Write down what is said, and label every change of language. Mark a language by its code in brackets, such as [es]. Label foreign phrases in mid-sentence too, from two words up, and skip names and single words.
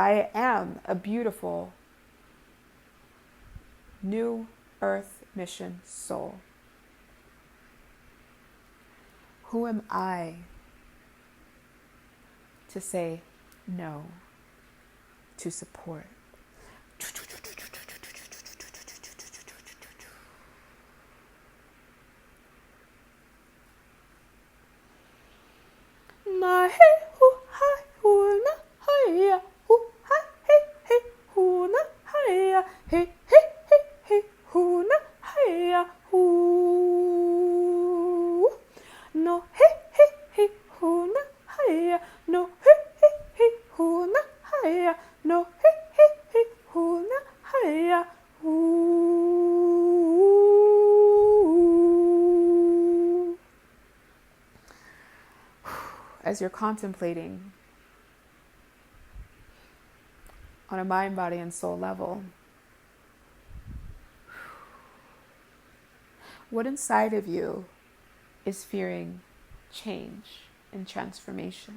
[en] Because I am a beautiful New Earth Mission Soul. Who am I to say no to support? Na he hu hai hu na hai hu hai he he hu na hai he he he he hu na hai hu no he he he hu na hai no he he he hu na hai no he he he hu na hai hu. As you're contemplating on a mind, body, and soul level, what inside of you is fearing change and transformation?